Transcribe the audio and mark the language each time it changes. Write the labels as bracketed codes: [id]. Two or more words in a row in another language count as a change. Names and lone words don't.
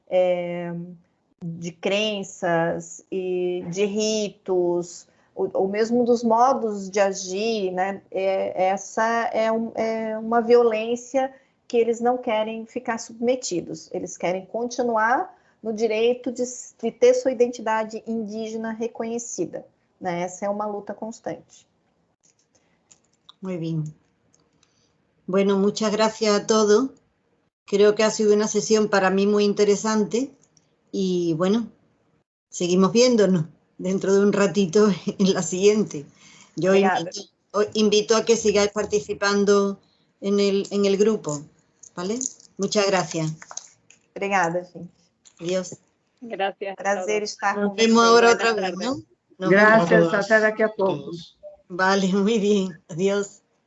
[pt] de crenças e de ritos, ou mesmo dos modos de agir, né, essa é uma violência que eles não querem ficar submetidos, eles querem continuar no direito de ter sua identidade indígena reconhecida, né? Essa é uma luta constante. [es] Muy bien. Bueno, muchas gracias a todos. Creo que ha sido una sesión para mí muy interesante y bueno, seguimos viéndonos dentro de un ratito en la siguiente. Yo invito a que sigáis participando en el grupo, ¿vale? Muchas gracias. [pt] Obrigada, gente. [es] Adiós. Gracias. [pt] Prazer estar com vocês. [es] Nos vemos ahora otra vez, ¿no? Gracias, hasta [pt] daqui a pouco. [es] Vale, muy bien. Adiós.